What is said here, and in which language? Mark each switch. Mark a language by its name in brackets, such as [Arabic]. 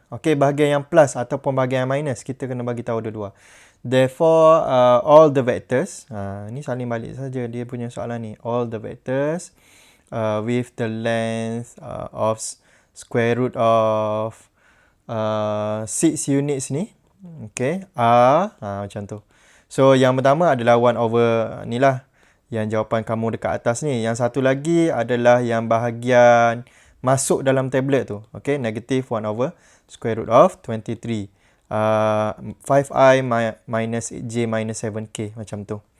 [Malay] Okay, bahagian yang plus ataupun bahagian yang minus, kita kena bagi tahu dua-dua. [English] Therefore, all the vectors, [Malay] ni salin balik saja dia punya soalan ni. [English] All the vectors with the length of square root of 6 units ni, okay, [Malay] macam tu. So, yang pertama adalah 1 over ni lah, yang jawapan kamu dekat atas ni. Yang satu lagi adalah yang bahagian masuk dalam tablet tu. [English] Okay, negative 1 over square root of 23. 5i minus j minus 7k, [Malay] macam tu.